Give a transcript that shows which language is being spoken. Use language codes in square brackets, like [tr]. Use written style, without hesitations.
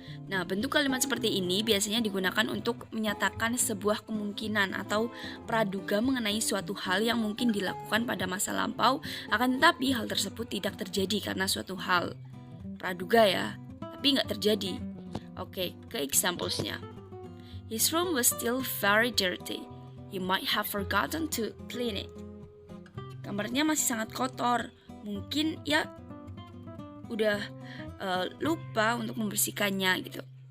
[id] Nah, bentuk kalimat seperti ini biasanya digunakan untuk menyatakan sebuah kemungkinan atau praduga mengenai suatu hal yang mungkin dilakukan pada masa lampau, akan tetapi hal tersebut tidak terjadi karena suatu hal. Praduga ya, tapi nggak terjadi. Oke, ke examples-nya. [en] His room was still very dirty. He might have forgotten to clean it. [id] Kamarnya masih sangat kotor. Mungkin ya udah lupa untuk membersihkannya gitu.